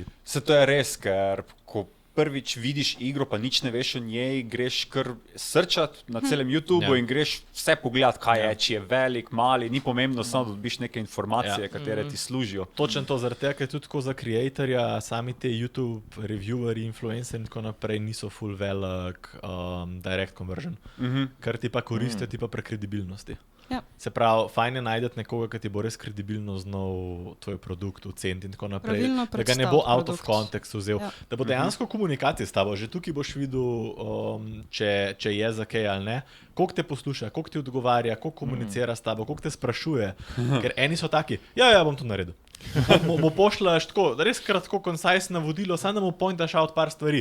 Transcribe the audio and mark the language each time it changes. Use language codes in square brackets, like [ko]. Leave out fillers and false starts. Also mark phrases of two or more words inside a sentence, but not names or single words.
[sl] Se to je res, ker ko prvič vidiš igro, pa nič ne veš o njej, greš kar srčat na celem YouTubeu in greš vse pogledat, kaj je, či je velik, mali, ni pomembno, samo da dobiš neke informacije, katere ti služijo. Točno to, zaradi tega, ker tudi tako za creatorja, sami te YouTube revieweri, influencer in tako naprej niso full velik [en] direct conversion, [sl] kar ti pa koristijo, ti pa prekredibilnosti. Ja. Se pravi, fajn je najdeti nekoga, ki ti bo res kredibilno znal tvoj produkt oceniti in tako naprej, da ga ne bo [en] out of context [sl] vzel, da bo dejansko komunikacija s tabo. Že tukaj boš videl, če je za kaj ali ne, koliko te posluša, koliko ti odgovarja, koliko komunicira s tabo, koliko te sprašuje, ker eni so taki, ja, bom to naredil. Mu pošljaš tako, res kratko, concise navodilo, samo da mu pointaš out par stvari.